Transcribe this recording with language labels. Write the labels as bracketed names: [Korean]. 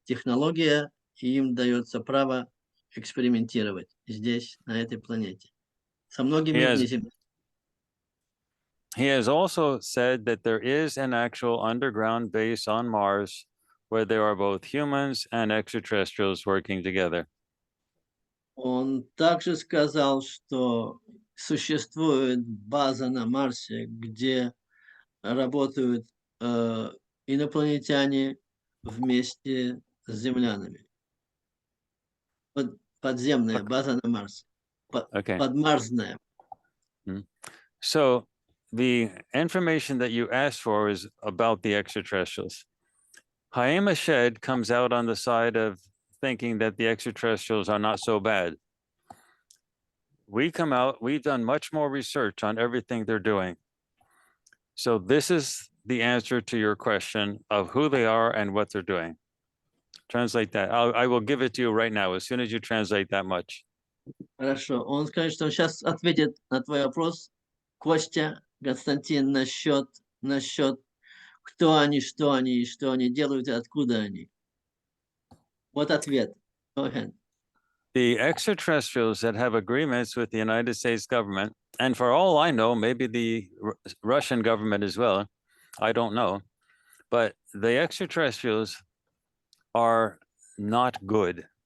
[Russian] Технология, и им дается право экспериментировать здесь, на этой планете. Со многими неземными. [English] He has also said that there is an actual underground base on Mars where there are both humans and extraterrestrials working together. [Russian] Он также сказал, что существует база на Марсе, где работают инопланетяне вместе с землянами. Подземная база на Марсе. Подмарсная. [English] So the information that you asked for is about the extraterrestrials. Chaim Ashed comes out on the side of thinking that the extraterrestrials are not so bad. We come out, we've done much more research on everything they're doing. So this is the answer to your question of who they are and what they're doing. Translate that. I will give it to you right now, as soon as you translate that much. [Russian] Хорошо. Он скажет, что он сейчас ответит на твой вопрос, Костя, Константин, насчет кто они, что они делают и откуда они. Вот ответ. [English] Go ahead. The extraterrestrials that have agreements with the United States government, and for all I know, maybe the Russian government as well, I don't know, but the extraterrestrials are not good.